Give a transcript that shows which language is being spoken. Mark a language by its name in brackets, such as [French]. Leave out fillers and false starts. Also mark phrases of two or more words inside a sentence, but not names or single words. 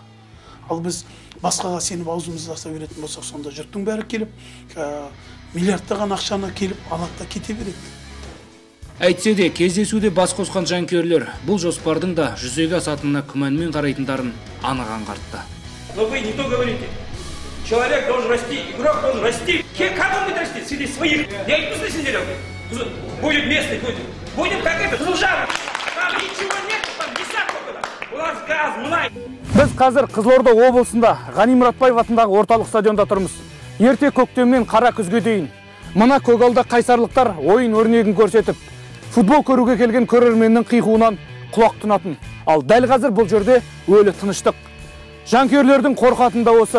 [Kazakh] Ал біз басқаға сеніп аузымызды аса беретін болсақ, сонда жұрттың бәрі келіп, миллиардтаған ақшаны келіп алады да кете береді. Әйтсе де, кездесуде бас қосқан жанкүйерлер бұл жоспардың да жүзеге асатынына күмәнмен қарайтындарын анық аңғартты. [Russian] Но вы не то говорите. Человек должен расти, игрок должен расти. Как он будет расти? Среди своих. Я не пусть сидел. Будет местный, будем как это, Қызылжар. Там ничего нет, там десятка было. У нас газ, мұнай. [Kazakh] Біз қазір Қызылорда облысында Ғани Мұратбаев атындағы орталық стадионда тұрмыз. Ерте көктемнен қара күзге дейін. Мына көгалда қайсарлықтар ойын өрнегін көрсетіп, футбол көруге келген көрерменнің қиқуынан құлақ тұнатын. Ал дәл қазір бұл жерде өлі тыныштық. Жанкүйерлердің қорқатында осы.